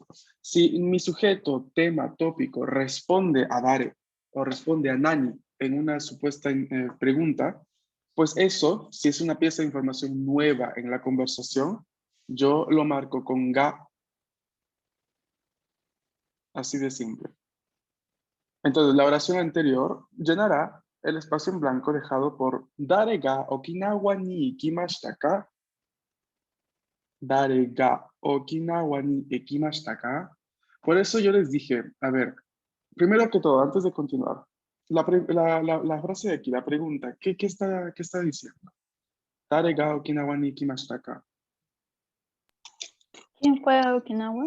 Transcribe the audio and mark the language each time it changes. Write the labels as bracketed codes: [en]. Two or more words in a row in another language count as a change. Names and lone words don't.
[es] Si mi sujeto, tema, tópico responde a dare o responde a nani en una supuesta pregunta, pues eso, si es una pieza de información nueva en la conversación, yo lo marco con ga, así de simple. Entonces, la oración anterior llenará el espacio en blanco dejado por [ja] 誰が沖縄に行きましたか? 誰が沖縄に行きましたか? [es] Por eso yo les dije, a ver, primero que todo, antes de continuar, la frase de aquí, la pregunta, qué está diciendo? [ja] 誰が沖縄に行きましたか? [es] ¿Quién fue a Okinawa?